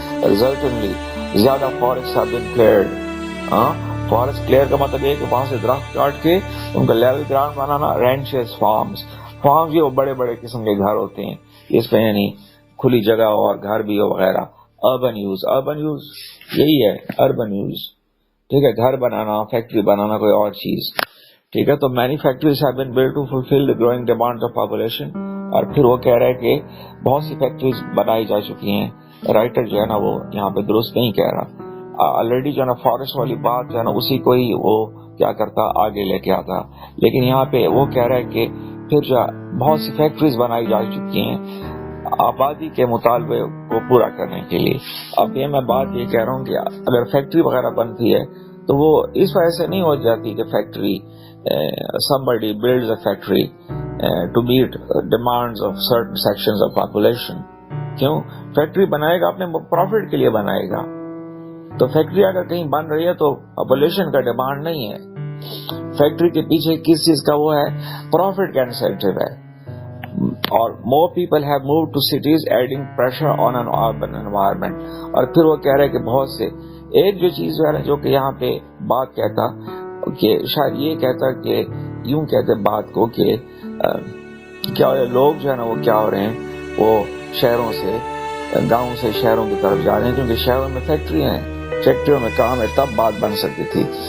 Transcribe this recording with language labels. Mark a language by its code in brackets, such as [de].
[ur] Resultantly زیادہ forest [en] have been cleared. [ur] Forest clear کا مطلب یہ کہ وہاں سے درخت کاٹ کے ان کا لیول گراؤنڈ بنانا. رینچز, فارمز جو بڑے بڑے قسم کے گھر ہوتے ہیں, اس پہ یعنی کھلی جگہ ہو اور گھر بھی ہو وغیرہ. اربن یوز یہی ہے, اربن یوز. ٹھیک ہے, گھر بنانا, فیکٹری بنانا, کوئی اور چیز. ٹھیک ہے, تو [en] Many factories have been built to fulfill the growing demands of population. [ur] اور پھر وہ کہہ رہے کہ بہت سی فیکٹریز بنائی جا چکی ہیں. رائٹر جو ہے نا وہ یہاں پہ درست نہیں کہہ رہا. آلریڈی جو ہے نا فارسٹ والی بات جو ہے نا اسی کو ہی وہ کیا کرتا, آگے لے کے آتا. لیکن یہاں پہ وہ کہہ رہا ہے کہ پھر جو بہت سی فیکٹریز بنائی جا چکی ہیں آبادی کے مطالبے کو پورا کرنے کے لیے. اب یہ میں بات یہ کہہ رہا ہوں کہ اگر فیکٹری وغیرہ بنتی ہے تو وہ اس وجہ سے نہیں ہو جاتی کہ factory [en] somebody builds a factory to meet demands of certain sections of population. [ur] کیوں؟ فیکٹری بنائے گا اپنے پروفٹ کے لیے بنائے گا. تو فیکٹری اگر کہیں بن رہی ہے تو پاپولیشن کا ڈیمانڈ نہیں ہے. فیکٹری کے پیچھے کس چیز کا وہ ہے, پروفٹ کا انسینٹیو ہے. [en] اور more people have moved to cities adding pressure on an urban environment. [ur] اور پھر وہ کہہ رہے کہ بہت سے ایک جو چیز جو ہے نا جو کہ یہاں پہ بات کہتا کہ شاید یہ کہتا کہ یوں کہتے بات کو کہ کیا ہو رہا ہے، لوگ جو ہے نا وہ کیا ہو رہے ہیں، وہ شہروں سے گاؤں سے شہروں کی طرف جا رہے ہیں کیونکہ شہروں میں فیکٹریاں ہیں، فیکٹریوں میں کام ہے، تب بات بن سکتی تھی.